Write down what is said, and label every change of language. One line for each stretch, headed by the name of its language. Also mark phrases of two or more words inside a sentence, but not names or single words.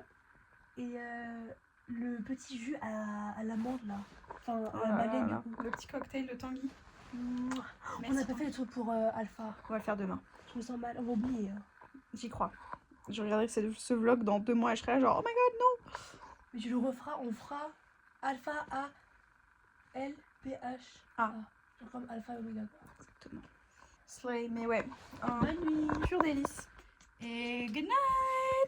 French: Et le petit jus à l'amande là. Enfin à la madeleine du coup. Le petit cocktail de Tanguy. Mouah. On Merci. n'a pas fait le truc pour Alpha. On va le faire demain. Je me sens mal, on va oublier. J'y crois. Je regarderai ce vlog dans 2 mois et je serai là genre
English: oh my god
French: non. Mais tu le referas, on fera Alpha A L P PH. Ah. Genre comme Alpha et Omega. Exactement. Slay, mais ouais. Bonne nuit. Pure délice. Et
English: good night.